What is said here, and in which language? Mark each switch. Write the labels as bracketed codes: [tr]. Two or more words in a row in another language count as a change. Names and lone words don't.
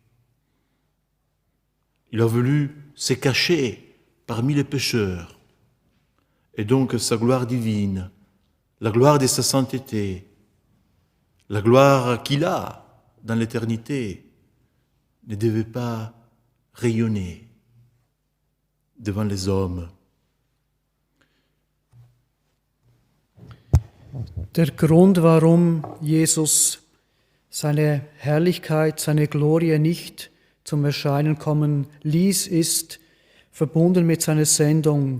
[fr] Il a voulu se cacher parmi les pécheurs. Et donc sa gloire divine, la gloire de sa sainteté, la gloire qu'il a dans l'éternité, ne devait pas rayonner devant les hommes. [de] Der Grund, warum Jesus seine Herrlichkeit, seine Glorie nicht zum Erscheinen kommen ließ, ist verbunden mit seiner Sendung.